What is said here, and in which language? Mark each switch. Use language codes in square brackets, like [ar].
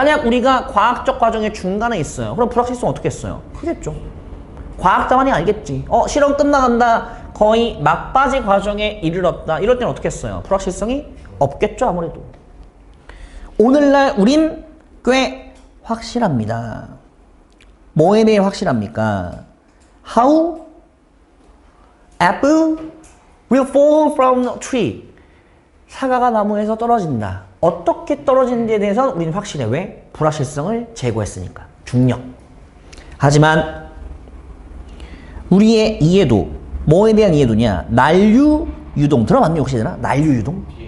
[ko] 만약 우리가 과학적 과정의 중간에 있어요. 그럼 불확실성 어떻게 했어요? 크겠죠. 과학자만이 알겠지. 실험 끝나간다. 거의 막바지 과정에 이르렀다. 이럴 때는 어떻게 했어요? 불확실성이 없겠죠, 아무래도. 오늘날 우린 꽤 확실합니다. 뭐에 대해 확실합니까? [en] How apple will fall from a tree. [ko] 사과가 나무에서 떨어진다. 어떻게 떨어지는지에 대해서는 우리는 확실해. 왜? 불확실성을 제거했으니까. 중력. 하지만 우리의 이해도, 뭐에 대한 이해도냐? 난류 유동. 들어봤니 혹시 되나? 난류 유동?